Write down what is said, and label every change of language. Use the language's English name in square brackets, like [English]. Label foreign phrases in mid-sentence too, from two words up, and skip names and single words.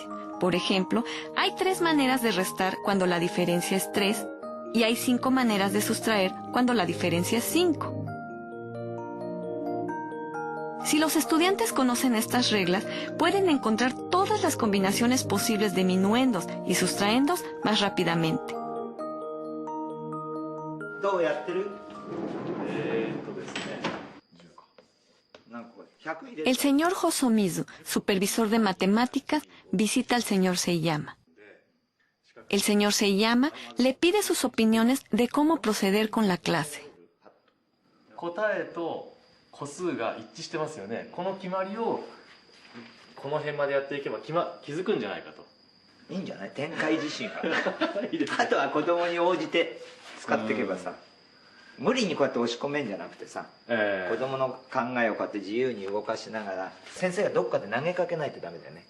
[Spanish] Por ejemplo, hay 3 maneras de restar cuando la diferencia es 3 y hay 5 maneras de sustraer cuando la diferencia es 5. Si los estudiantes conocen estas reglas, pueden encontrar todas las combinaciones posibles de minuendos y sustraendos más rápidamente. [Japanese] どうやってる？ですね。 [Spanish] El señor Hosomizu, supervisor de matemáticas, visita al señor Seiyama. El señor Seiyama le pide sus opiniones de cómo proceder con la clase. [Japanese] 答えと個数が一致してますよね。この決まりをこの辺までやっていけば気づくんじゃないかと。いいんじゃない？展開自身がいいですね。あとは子供に応じて使っていけばさ、無理にこうやって押し込めんじゃなくてさ、子供の考えをこうやって自由に動かしながら先生がどっかで投げかけないとダメだよね。